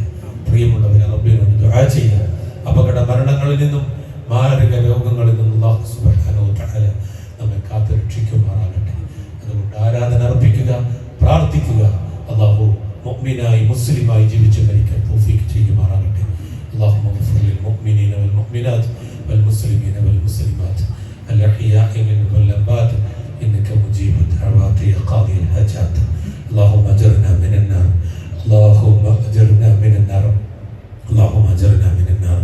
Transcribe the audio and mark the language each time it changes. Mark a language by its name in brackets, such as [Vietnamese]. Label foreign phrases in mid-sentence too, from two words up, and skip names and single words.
[Malayalam] പ്രിയമുള്ളവരെ, റബ്ബിനോട് ദുആ ചെയ്യുക. അപകട മരണങ്ങളിൽ നിന്നും മാരക രോഗങ്ങളിൽ നിന്നും അല്ലാഹു [Arabic] سبحانه وتعالى [Malayalam] നമ്മെ കാത്തു രക്ഷിക്കുമാറാകട്ടെ. അതുകൊണ്ട് ആരാധന അർപ്പിക്കുക, പ്രാർത്ഥിക്കുക. അല്ലാഹു മുഅ്മിനായി മുസ്ലിമായി ജീവിച്ചു മരിക്കാൻ തൗഫീഖ് ചെയ്യുമാറാകട്ടെ. [Arabic] اللهم اغفر للمؤمنين والمؤمنات والمسلمين والمسلمات الأحياء منهم والأموات إنك مجيب الدعوات يا قاضي الحاجات. اللهم أجرنا من النار، اللهم أجرنا من النار، اللهم أجرنا من النار.